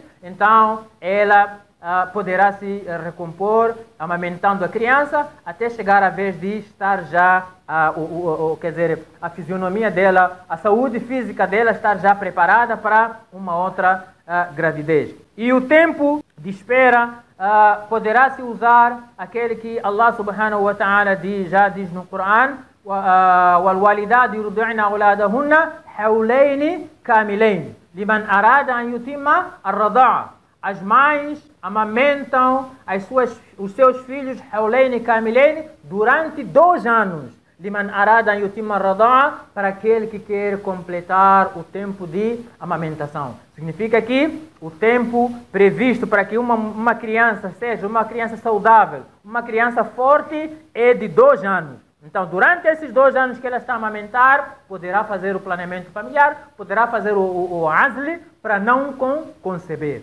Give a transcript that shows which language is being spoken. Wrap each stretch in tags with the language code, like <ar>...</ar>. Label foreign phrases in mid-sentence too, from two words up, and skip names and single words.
<pt>Então, ela poderá se recompor amamentando a criança até chegar a vez de estar já, quer dizer, a fisionomia dela, a saúde física dela estar já preparada para uma outra gravidez. E o tempo de espera poderá se usar aquele que</pt> <ar>الله سبحانه وتعالى</ar> <pt>já diz no Coran:</pt> <ar>وَالْوَالِدَاتُ يُرْضِعْنَ أَوْلَادَهُنَّ حَوْلَيْنِ كَامِلَيْنِ لِمَنْ أَرَادَ أَنْ يُتِمَّ الرَّضَاعَ.</ar> <pt>As mães amamentam os seus filhos</pt> <ar>حَوْلَيْنِ كَامِلَيْنِ</ar> <pt>durante 2 anos.</pt> <ar>لِمَنْ أَرَادَ أَنْ يُتِمَّ الرَّضَاعَ,</ar> <pt>para aquele que quer completar o tempo de amamentação. Significa que o tempo previsto para que uma criança seja uma criança saudável, uma criança forte, é de 2 anos. Então, durante esses 2 anos que ela está a amamentar, poderá fazer o planeamento familiar, poderá fazer o azl para não conceber.</pt>